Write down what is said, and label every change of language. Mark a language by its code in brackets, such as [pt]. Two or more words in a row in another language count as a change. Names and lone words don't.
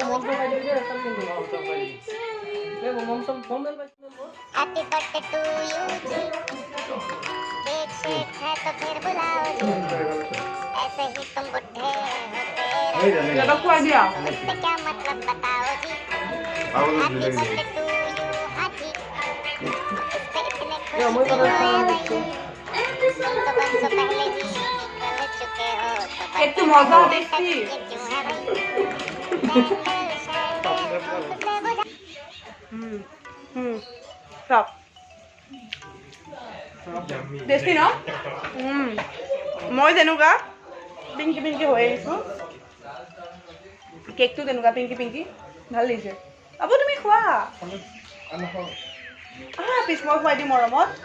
[en] Happy birthday to you [hi] जी केक शेक है तो फिर बुलाओ जी ऐसे ही तुम बुढ़े होते रहो इससे क्या मतलब बताओ जी [en] Happy birthday to you [hi] हाँ जी इस पे इतने खुश क्यों हो भाई तुम तो बरसों पहले ही निकल चुके हो तो एक तो मजा ये देखती क्यों है भाई कैंडल शैंडल फूंकते बुझा [as] চব টেষ্টি ন মই যেনেকুৱা পিংকি পিংকি হৈ আহিছোঁ কেকটো তেনেকুৱা পিংকি পিংকি ভাল লাগিছে আবু তুমি খোৱা পিছ মই খুৱাই দিম মৰমত